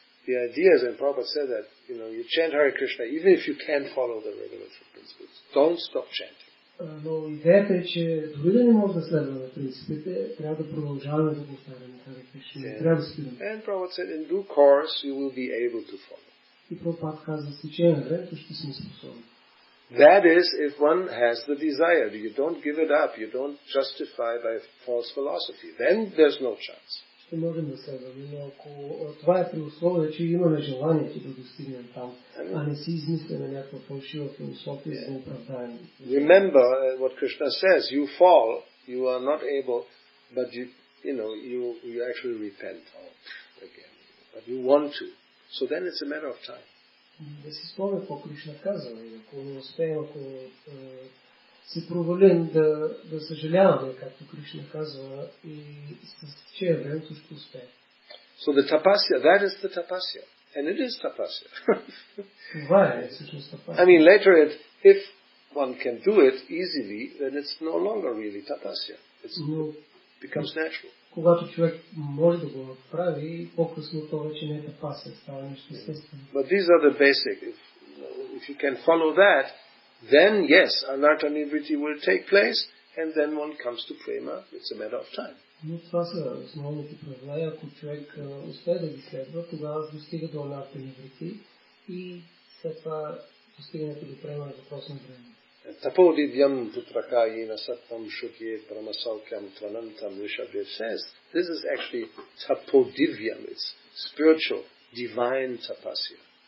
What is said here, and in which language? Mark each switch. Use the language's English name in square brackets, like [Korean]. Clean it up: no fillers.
[English] The idea is, and Prabhupada said that, you chant Hare Krishna, even if you can't follow the regulatory principles. Don't stop chanting. [Bulgarian] Но идеята е, че дори да не може да следваме принципите, трябва да продължаваме да повтаряме Харе Кришна. Трябва да спираме. [English] And Prabhupada said, in due course, you will be able to follow. [Bulgarian] И Прабхупада казва, с течение на времето ще сме способни. [English] That is, if one has the desire. You don't give it up. You don't justify by false philosophy. Then there's no chance. [Bulgarian] Ще можем да следваме, но ако това е при условие, че имаме желанието да достигнем там, а не си измисляме някаква фалшива философия за оправдание. [English] Remember what Krishna says. You fall, you are not able, but you actually repent again. But you want to. So then it's a matter of time. [Bulgarian] Да си спомня какво Кришна казва. Ако не успеем, ако се провалим да съжаляваме, както Кришна казва, и с течение времето ще успеем. [English] So the tapasya, that is the tapasya. And it is tapasya. [Bulgarian] Това е всъщност tapasya. [English] I mean, later if one can do it easily, then it's no longer really tapasya. It becomes natural. [Bulgarian] Когато човек може да го направи, по-късно това вече не е тапасия, става нещо естествено. [English] But these are the basic. If you can follow that, then yes, anartha nivritti will take place, and then one comes to prema. It's a matter of time. [Bulgarian] Но това са основните правила. Ако човек успее да ги следва, тогава достига до анарта ниврити и след това достигането до према е въпрос на време. [English] Tapodivyam putrakayena sattam shukye paramasaukhyam tvanantam Rishabdev says, this is actually tapodivyam, it's spiritual, divine tapasya.